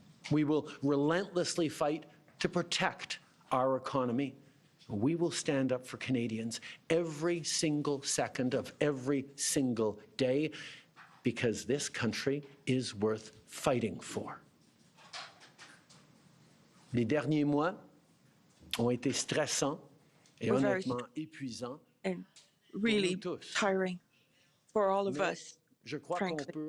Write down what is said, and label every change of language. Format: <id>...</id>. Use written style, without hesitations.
<en>We will relentlessly fight to protect our economy. We will stand up for Canadians every single second of every single day because this country is worth fighting for.</en> <fr>Les derniers mois ont été stressants et honnêtement épuisants</fr> <en>and really tiring for all of us, frankly.</en>